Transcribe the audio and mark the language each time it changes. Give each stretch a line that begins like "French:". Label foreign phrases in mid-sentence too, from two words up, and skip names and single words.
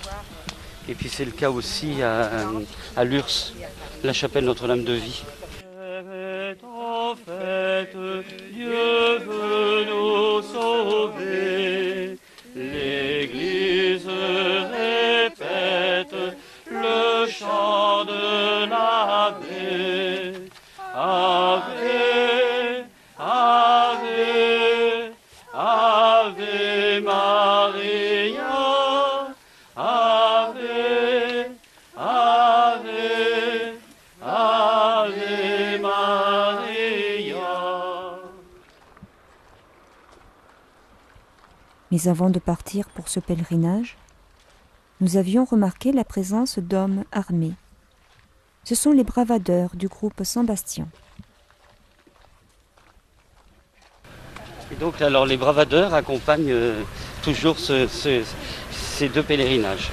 French: Et puis c'est le cas aussi à Lurs, la chapelle Notre-Dame de Vie. En fait, Dieu veut nous sauver. L'Église répète le chant de l'Ave.
Latin: Ave, Ave, Ave Maria. Ave, Ave, Ave Maria.
French: Mais avant de partir pour ce pèlerinage, nous avions remarqué la présence d'hommes armés. Ce sont les bravadeurs du groupe Saint-Bastien. Et donc alors les bravadeurs accompagnent toujours ces 2 pèlerinages.